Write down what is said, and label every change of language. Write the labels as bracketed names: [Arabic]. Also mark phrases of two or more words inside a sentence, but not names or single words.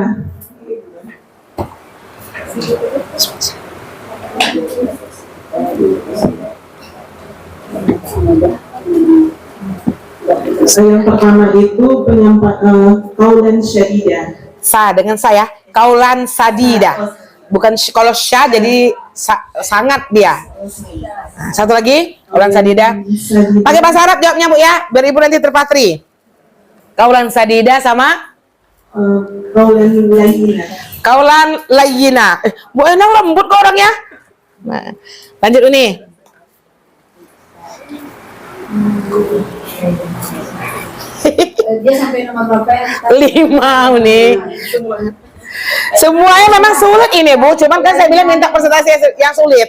[Indonesian] Yang pertama itu [Arabic] قولا سديدا. [Indonesian] Dengan saya, [Arabic] قولا سديدا. [Indonesian] Bukan kalau syah jadi sangat dia. Nah, satu lagi, [Arabic] قولا سديدا. [Indonesian] Pakai bahasa Arab jawabnya, Bu ya, biar ibu nanti terpatri. [Arabic] قولا سديدا sama قولا لينا. قولا لينا. [Indonesian] Bu Enang lembut kok orangnya. Nah, lanjut ini. Dia sampai nomor berapa ya? 5 nih. Semuanya memang sulit ini, Bu. Cuman kan saya bilang minta presentasi yang sulit.